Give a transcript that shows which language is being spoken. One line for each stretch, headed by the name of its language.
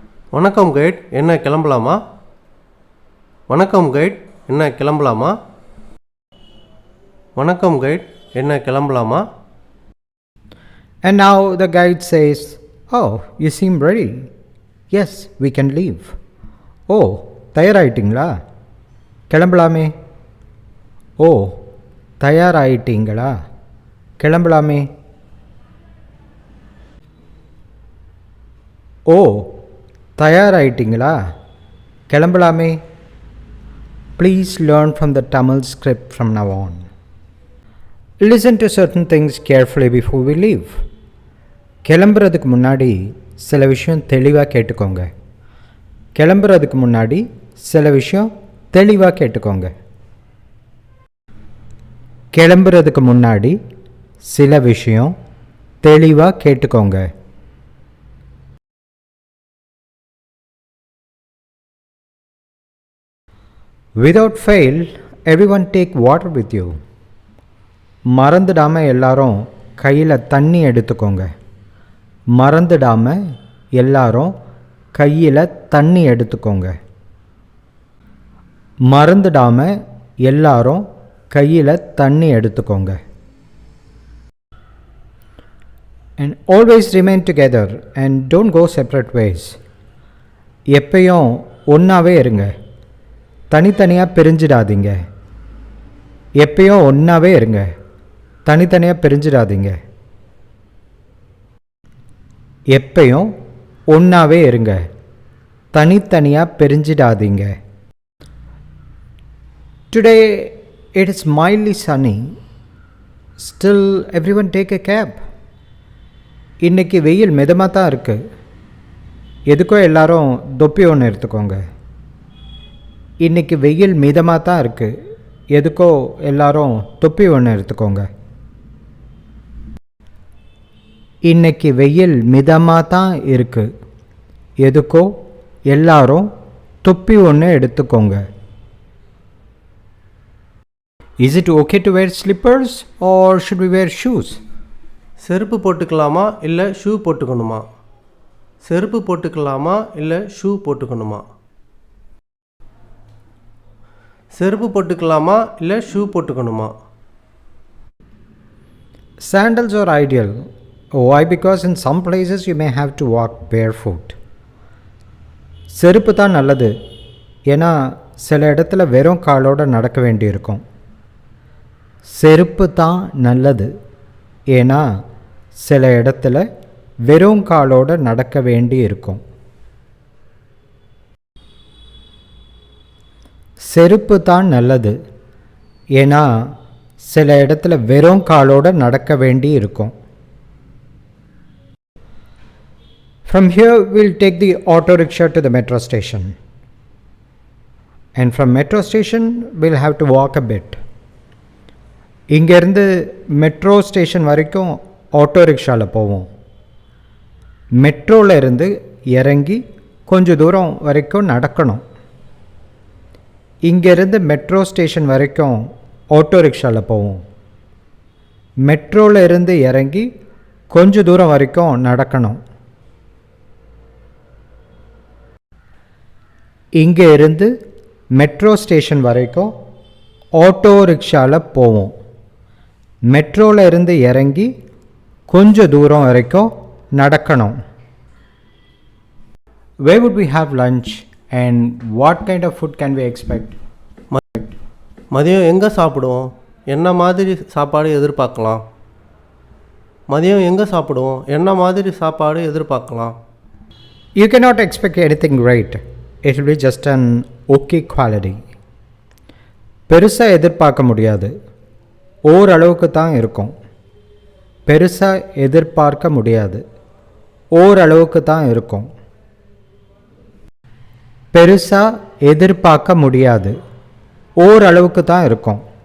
Tamil: வணக்கம் கைட், என்ன கிளம்பலாமா? வணக்கம் கைட், என்ன கிளம்பலாமா? வணக்கம் கைட், என்ன கிளம்பலாமா?
English: And now the guide says, "Oh, you seem ready. Yes, we can leave."
Tamil: Oh, தயாராயிட்டீங்களா? கிளம்பலாமே. O, தயாராயிட்டீங்களா? கிளம்பலாமே. O, தயாராயிட்டீங்களா? கிளம்பலாமே.
English: Please learn from the Tamil script from now on. Listen to certain things carefully before we leave.
Tamil: கிளம்புறதுக்கு முன்னாடி சில விஷயம் தெளிவாக கேட்டுக்கோங்க. கிளம்புறதுக்கு முன்னாடி சில விஷயம் தெளிவாக கேட்டுக்கோங்க. கிளம்புறதுக்கு முன்னாடி சில விஷயம் தெளிவாக கேட்டுக்கோங்க.
English: Without fail, everyone take water with you.
Tamil: மறந்துடாமல் எல்லாரும் கையில் தண்ணி எடுத்துக்கோங்க. மறந்துடாமல் எல்லாரும் கையில் தண்ணி எடுத்துக்கோங்க. மறந்துடாமல் எல்லாரும் கையில் தண்ணி எடுத்துக்கோங்க.
English: And always remain together and don't go separate ways.
Tamil: எப்பயும் ஒன்றாவே இருங்க, தனித்தனியாக பிரிஞ்சிடாதீங்க. எப்பயும் ஒன்றாவே இருங்க, தனித்தனியாக பிரிஞ்சிடாதீங்க. எப்பயும் ஒன்றாவே இருங்க, தனித்தனியாக பிரிஞ்சிடாதீங்க.
English: Today it is mildly sunny. Still everyone take a cab.
Tamil: இன்னைக்கு வெயில் மிதமாக தான் இருக்குது. எதுக்கோ எல்லாரும் தொப்பி ஒன்று எடுத்துக்கோங்க. இன்றைக்கி வெயில் மிதமாக தான் இருக்குது. எதுக்கோ எல்லாரும் தொப்பி ஒன்று எடுத்துக்கோங்க. இன்றைக்கி வெயில் மிதமாக தான் இருக்குது. எதுக்கோ எல்லாரும் தொப்பி ஒன்று எடுத்துக்கோங்க.
English: Is it okay to wear slippers or should we wear shoes?
Tamil: செருப்பு போட்டுக்கலாமா இல்லை ஷூ போட்டுக்கணுமா? செருப்பு போட்டுக்கலாமா இல்லை ஷூ போட்டுக்கணுமா? செருப்பு போட்டுக்கலாமா இல்லை shoe போட்டுக்கணுமா?
English: Sandals are ideal. Why? Because in some places you may have to walk barefoot.
Tamil: செருப்பு தான் நல்லது, ஏன்னா சில இடத்துல வெறும் காலோடு நடக்க வேண்டியிருக்கும். செருப்பு தான் நல்லது, ஏன்னா சில இடத்துல வெறும் காலோடு நடக்க வேண்டி இருக்கும். செருப்பு தான் நல்லது, ஏன்னா சில இடத்துல வெறும் காலோடு நடக்க வேண்டி இருக்கும்.
English: From here we'll take the auto rickshaw to the metro station. And from metro station we'll have to walk a bit.
Tamil: இங்கேருந்து மெட்ரோ ஸ்டேஷன் வரைக்கும் ஆட்டோ ரிக்ஷாவில் போவோம். மெட்ரோவில் இருந்து இறங்கி கொஞ்சம் தூரம் வரைக்கும் நடக்கணும். இங்கேருந்து மெட்ரோ ஸ்டேஷன் வரைக்கும் ஆட்டோ ரிக்ஷாவில் போவோம். மெட்ரோவில் இருந்து இறங்கி கொஞ்சம் தூரம் வரைக்கும் நடக்கணும். இங்கே இருந்து மெட்ரோ ஸ்டேஷன் வரைக்கும் ஆட்டோ ரிக்ஷாவில் போவோம். மெட்ரோவில் இருந்து இறங்கி கொஞ்சம் தூரம் வரைக்கும் நடக்கணும்.
English: Where would we have lunch and what kind of food can we expect?
Tamil: மதியம் எங்கே சாப்பிடுவோம்? என்ன மாதிரி சாப்பாடு எதிர்பார்க்கலாம்? மதியம் எங்கே சாப்பிடுவோம்? என்ன மாதிரி சாப்பாடு எதிர்பார்க்கலாம்?
English: You cannot expect anything great. It will be just an okay quality.
Tamil: பெருசாக எதிர்பார்க்க முடியாது, ஓரளவுக்கு தான் இருக்கும். பெருசாக எதிர்பார்க்க முடியாது, ஓரளவுக்கு தான் இருக்கும். பெருசாக எதிர்பார்க்க முடியாது, ஓரளவுக்கு தான் இருக்கும்.